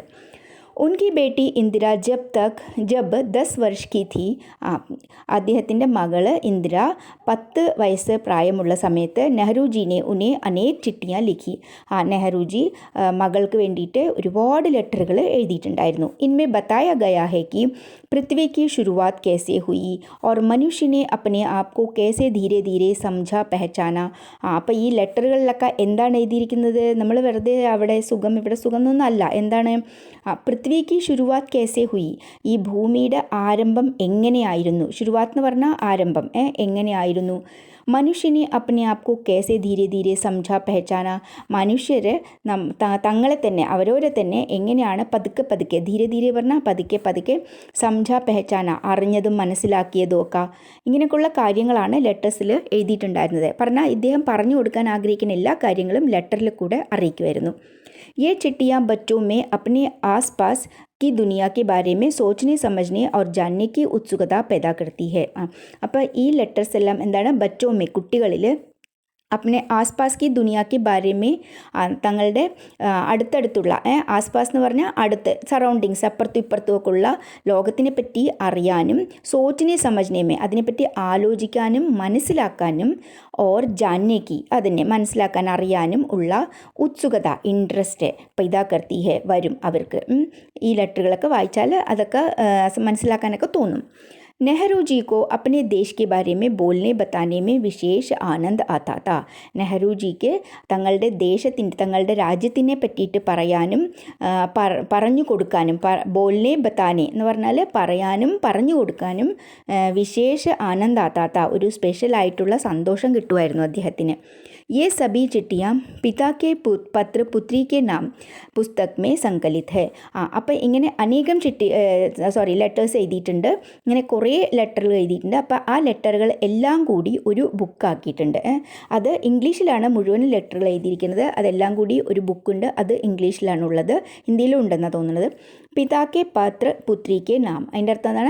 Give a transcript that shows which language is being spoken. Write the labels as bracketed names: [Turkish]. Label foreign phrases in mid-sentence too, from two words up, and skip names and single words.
[Hindi] उनकी बेटी इंदिरा जब 10 वर्ष की थी. [Malayalam] അദ്ദേഹത്തിൻ്റെ മകള് ഇന്ദിര 10 വയസ്സ് പ്രായമുള്ള സമയത്ത് [Hindi] नेहरूजीने उन्ने अनेक चिट्ठियाँ लिखी. [Malayalam] നെഹ്റുജി മകൾക്ക് വേണ്ടിയിട്ട് ഒരുപാട് ലെറ്ററുകൾ എഴുതിയിട്ടുണ്ടായിരുന്നു. [Hindi] इनमें बताया गया है कि पृथ्वी की शुरुआत कैसे हुई और मनुष्य ने अपने आप को कैसे धीरे धीरे समझा पहचाना. [Malayalam] അപ്പോൾ ഈ ലെറ്ററുകളിലൊക്കെ എന്താണ് എഴുതിയിരിക്കുന്നത്? നമ്മൾ വെറുതെ അവിടെ സുഖം ഇവിടെ സുഖം എന്നൊന്നും അല്ല. [Hindi] എന്താണ്? പൃഥ്വി की शुरुआत कैसे हुई. [Malayalam] ഈ ഭൂമിയുടെ ആരംഭം എങ്ങനെയായിരുന്നു? ശുരുവാത്ത് എന്ന് പറഞ്ഞാൽ ആരംഭം, എങ്ങനെയായിരുന്നു? [Hindi] मनुष्यने अपने आपको कैसे धीरे धीरे समझा पहचाना. [Malayalam] മനുഷ്യർ തങ്ങളെ തന്നെ, അവരോരെ തന്നെ എങ്ങനെയാണ് പതുക്കെ പതുക്കെ, [Hindi] धीरे धीरे [Malayalam] പറഞ്ഞാൽ പതുക്കെ പതുക്കെ, [Hindi] समझा पहचाना [Malayalam] അറിഞ്ഞതും മനസ്സിലാക്കിയതും ഒക്കെ, ഇങ്ങനെയൊക്കെയുള്ള കാര്യങ്ങളാണ് ലെറ്റേഴ്സിൽ എഴുതിയിട്ടുണ്ടായിരുന്നത്. പറഞ്ഞാൽ ഇദ്ദേഹം പറഞ്ഞു കൊടുക്കാൻ ആഗ്രഹിക്കുന്ന എല്ലാ കാര്യങ്ങളും ലെറ്ററിൽ കൂടെ അറിയിക്കുമായിരുന്നു. [Hindi] ये चिट्ठियाँ बच्चों में अपने आसपास की दुनिया के बारे में सोचने समझने और जानने की उत्सुकता पैदा करती है. [Malayalam] അപ്പോൾ ഈ ലെറ്റേഴ്സ് എല്ലാം എന്താണ്? ബച്ചോമേ, കുട്ടികളിൽ, [Hindi] अपने आसपास की दुनिया के बारे में, [Malayalam] തങ്ങളുടെ അടുത്തടുത്തുള്ള, ആസ്പാസ് എന്ന് പറഞ്ഞാൽ അടുത്ത്, സറൗണ്ടിങ്സ്, അപ്പുറത്തും ഇപ്പുറത്തും ഒക്കെ ഉള്ള ലോകത്തിനെ പറ്റി അറിയാനും, [Hindi] सोचने समझने में, [Malayalam] അതിനെപ്പറ്റി ആലോചിക്കാനും മനസ്സിലാക്കാനും, [Hindi] और जानने की, [Malayalam] അതിനെ മനസ്സിലാക്കാൻ അറിയാനും ഉള്ള ഉത്സുകത, ഇൻട്രസ്റ്റ് [Hindi] पैदा करती है, [Malayalam] വരും അവർക്ക്. ഈ ലെറ്ററുകളൊക്കെ വായിച്ചാൽ അതൊക്കെ മനസ്സിലാക്കാനൊക്കെ തോന്നും. [Hindi] नेहरू जी को अपने देश के बारे में बोलने बताने में विशेष आनंद आता था. [Malayalam] നെഹ്റു ജിക്ക് തങ്ങളുടെ ദേശത്തിൻ്റെ, തങ്ങളുടെ രാജ്യത്തിനെ പറ്റിയിട്ട് പറയാനും പറഞ്ഞു കൊടുക്കാനും, [Hindi] बोलने बताने [Malayalam] എന്ന് പറഞ്ഞാൽ പറയാനും പറഞ്ഞു കൊടുക്കാനും [Hindi] विशेष आनंद आता था, [Malayalam] ഒരു സ്പെഷ്യലായിട്ടുള്ള സന്തോഷം കിട്ടുമായിരുന്നു അദ്ദേഹത്തിന്. [Hindi] ये सभी चिट्ठियाँ पिता के पत्र पुत्री के नाम पुस्तक में संकलित है. [Malayalam] അപ്പോൾ ഇങ്ങനെ അനേകം ലെറ്റേഴ്സ് എഴുതിയിട്ടുണ്ട്. ഇങ്ങനെ കുറേ ലെറ്ററുകൾ എഴുതിയിട്ടുണ്ട്. അപ്പോൾ ആ ലെറ്ററുകൾ എല്ലാം കൂടി ഒരു ബുക്കാക്കിയിട്ടുണ്ട്. അത് ഇംഗ്ലീഷിലാണ് മുഴുവൻ ലെറ്ററുകൾ എഴുതിയിരിക്കുന്നത്. അതെല്ലാം കൂടി ഒരു ബുക്കുണ്ട്. അത് ഇംഗ്ലീഷിലാണുള്ളത്, ഹിന്ദിയിലും ഉണ്ടെന്നാണ് തോന്നുന്നത്. [Hindi] पिता के पत्र पुत्री के नाम, [Malayalam] അതിൻ്റെ അർത്ഥം എന്താണ്?